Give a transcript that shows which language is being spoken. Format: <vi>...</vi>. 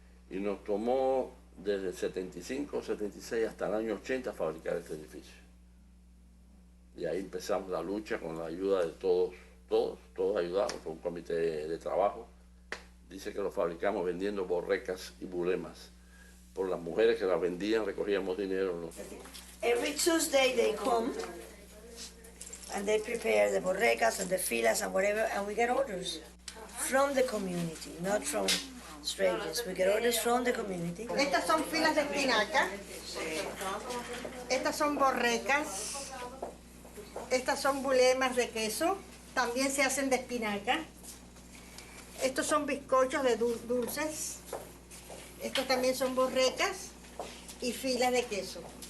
<es>Y nos tomó desde el 75, 76 hasta el año 80 fabricar este edificio. Y ahí empezamos la lucha con la ayuda de todos ayudamos con un comité de trabajo. Dice que lo fabricamos vendiendo borrecas y bulemas. Por las mujeres que las vendían recogíamos dinero, ¿no?</es> <en>Every Tuesday they come and they prepare the borrecas and the filas and whatever, and we get orders from the community, not from strangers. We get orders from the community.</en> <es>Estas son filas de espinaca, estas son borrecas, estas son bulemas de queso, también se hacen de espinaca. Estos son bizcochos de dulces, estos también son borrecas y filas de queso.</es>